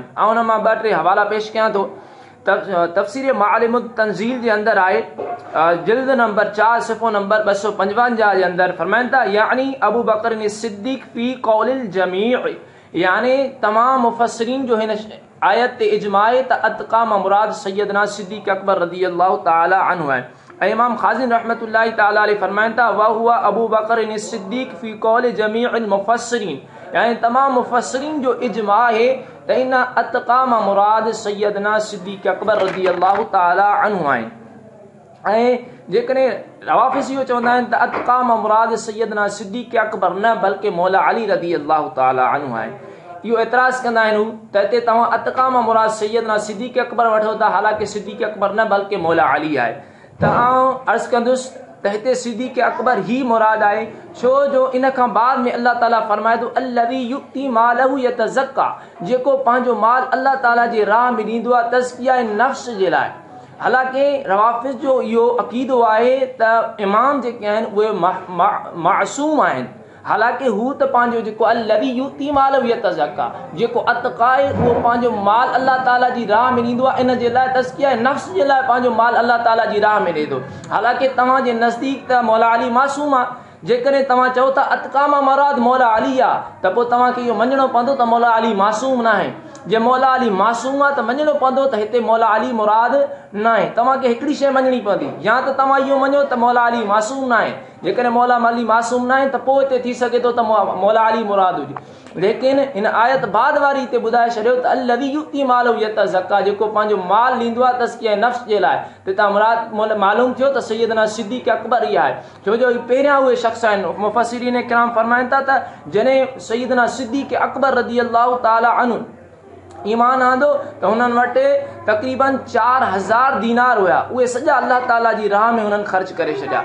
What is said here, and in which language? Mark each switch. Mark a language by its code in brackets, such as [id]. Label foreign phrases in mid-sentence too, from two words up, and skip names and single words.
[sd] ऐं हुन मां 2-3 हवाला पेश कयां थो। तफ़सीर मालिमुत तंज़ील जे अंदरि आहे जिल्द नंबर 4 सिफ़ो नंबर 255 जे अंदरि फरमाइनि था यानी अबू बकर सिद्दीक़ [ar] في قول الجميع, [sd] यानी तमाम मुफ़स्सिरीन जो हिन आयत ते इजमा आहे त अतक़ा मां मुराद सैयदना सिद्दीक़ अकबर [ar] رضي الله تعالى عنه [sd] आहिनि। ऐं इमाम ख़ाज़िन [ar] رحمة الله تعالى عليه [sd] फरमाइनि था [ar] و هو أبو بكر صديق في قول جميع المفسرين, [sd] यानी तमाम मुफ़स्सिरीन जो इजमा आहे त इन अतक़ा मां मुराद सैयदना सिद्दीक़ अकबर [ar] رضي الله تعالى عنه [sd] आहिनि। ऐं जेकॾहिं रवाफ़िज़ इहो चवंदा आहिनि त अतक़ा मां मुराद सैयदना सिद्दीक़ अकबर न बल्कि मौला अली [ar] رضي الله تعالى عنه [sd] आहिनि। इहो एतिराज़ कंदा आहिनि त हिते तव्हां अतक़ा मां मुराद सैयदना सिद्दीक़ अकबर वठो था, हालांकि सिद्दीक़ अकबर न बल्कि मौला अली आहे। त आउं अर्ज़ु कंदुसि त हिते सिद्दीक़ अकबर ही मुराद आहे, छो जो इन खां बाद में अल्लाह ताला फरमाए थो [ar] الذي يؤتي ماله يتزكى, [sd] जेको पंहिंजो माल अल्लाह ताला जे राह में ॾींदो आहे तज़किया नफ़्स जे लाइ। हालांकि रवाफ़िज़ जो इहो अक़ीदो आहे त इमाम जेके आहिनि उहे मासूम आहिनि, हालांकि हू त पंहिंजो जेको [ar] الذي يؤتي ماله يتزكى, [sd] जेको अतक़ा आहे उहो पंहिंजो माल अल्लाह ताला जी राह में ॾींदो आहे, इन जे लाइ तज़किया नफ़्स जे लाइ पंहिंजो माल अल्लाह ताला जी राह में ॾे थो। हालांकि तव्हांजे नज़दीक त मौला अली मासूम आहे। जेकॾहिं तव्हां चओ था अतक़ा मां मुराद मौला अली आहे त पोइ तव्हांखे इहो मञणो पवंदो त मौला अली मासूम न आहे। जे मौला अली मासूम आहे त मञणो पवंदो त हिते मौला अली मुराद न आहे। तव्हांखे हिकिड़ी शइ मञणी पवंदी, या त तव्हां इहो मञो त मौला अली मासूम न आहे। जेकॾहिं मौला अली मासूम न आहे त पोइ हिते थी सघे थो त मौला अली मुराद हुजे। लेकिन हिन आयत बाद वारी हिते ॿुधाए छॾियो त [ar] الذي يؤتي ماله يتزكى, [sd] जेको पंहिंजो माल ॾींदो आहे तज़किया नफ़्स जे लाइ। त तव्हां मुराद मालूम थियो त सैयदना सिद्दीक़ अकबर ई आहे, छो जो पहिरियां उहे शख़्स आहिनि। मुफ़स्सिरीन किराम फरमाइनि था त जॾहिं सैयदना सिद्दीक़ अकबर [ar] رضي الله تعالى عنه [sd] ईमान आंदो त हुननि वटि तक़रीबन 4000 दीनार हुया, उहे सॼा अल्लाह ताला जी राह में हुननि ख़र्च करे छॾिया।